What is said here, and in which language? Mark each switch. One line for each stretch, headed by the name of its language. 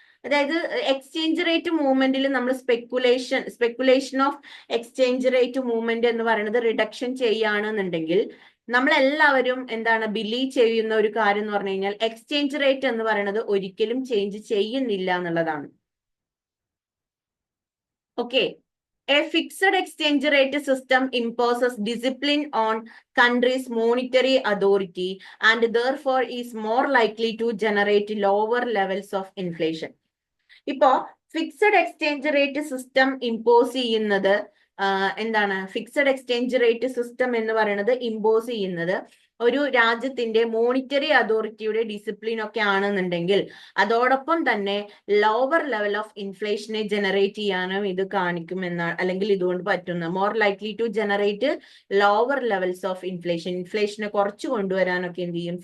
Malayalam: അതായത് exchange rate മൂവ്മെന്റിൽ നമ്മൾ speculation of exchange rate movement എന്ന് പറയുന്നത് റിഡക്ഷൻ ചെയ്യുകയാണെന്നുണ്ടെങ്കിൽ നമ്മളെല്ലാവരും എന്താണ് ബിലീവ് ചെയ്യുന്ന ഒരു കാര്യം എന്ന് പറഞ്ഞു കഴിഞ്ഞാൽ എക്സ്ചേഞ്ച് റേറ്റ് എന്ന് പറയുന്നത് ഒരിക്കലും ചേഞ്ച് ചെയ്യുന്നില്ല എന്നുള്ളതാണ്.
English: Okay, a fixed exchange rate system imposes discipline on country's monetary authority and therefore is more likely to generate lower levels of inflation.
Malayalam: ഇപ്പോ fixed exchange rate system impose ചെയ്യുന്നത് എന്താണ്? Fixed exchange rate system എന്ന് പറയുന്നത് impose ചെയ്യുന്നത് ഒരു രാജ്യത്തിന്റെ monetary അതോറിറ്റിയുടെ discipline ഒക്കെ ആണെന്നുണ്ടെങ്കിൽ അതോടൊപ്പം തന്നെ ലോവർ ലെവൽ ഓഫ് ഇൻഫ്ലേഷനെ ജനറേറ്റ് ചെയ്യാനും ഇത് കാണിക്കുമെന്നാണ്, അല്ലെങ്കിൽ ഇതുകൊണ്ട് പറ്റുന്ന
English: more likely to generate lower levels of ഇൻഫ്ലേഷനെ
Malayalam: കുറച്ച് കൊണ്ടുവരാനൊക്കെ എന്ത് ചെയ്യും?